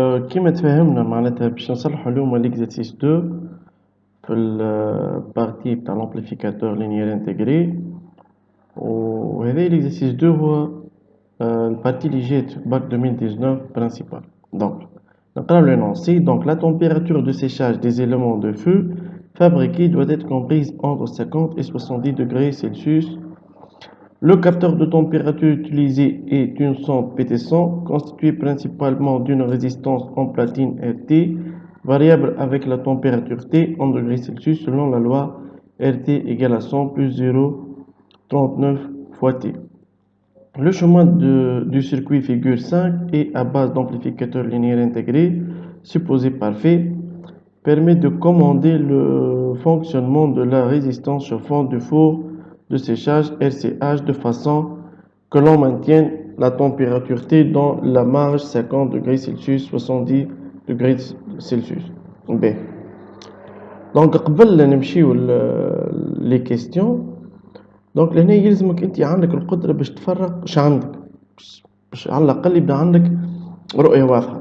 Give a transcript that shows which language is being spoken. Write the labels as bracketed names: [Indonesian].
[Arabic] كيما تفاهمنا معناتها باش نصلحو اليوم ليكزارسيس 2 في البارتي بتاع لامبليفيكاتور لينيير انتيغري، وهذا ليكزارسيس 2 هو البارتي اللي جات في باك 2019 برينسيبال. دونك نقراو l'énoncé. [French] Donc la température de séchage des éléments de feu fabriqués doit être comprise entre 50 et 70 degrés Celsius. Le capteur de température utilisé est une sonde PT100 constituée principalement d'une résistance en platine RT variable avec la température T en degrés Celsius selon la loi RT égale à 100 plus 0,39 fois T. Le chemin du circuit figure 5 est à base d'amplificateur linéaire intégré supposé parfait, permet de commander le fonctionnement de la résistance chauffante du four de séchage RCH de façon que l'on maintienne la température T dans la marge 50 degrés Celsius 70 degrés Celsius. B. [Arabic] Donc قبل نمشيو لي كيستيون، دونك لهنا يلزمك انت عندك القدره باش تفرق اش عندك، باش على الاقل يبدا عندك رؤيه واضحه.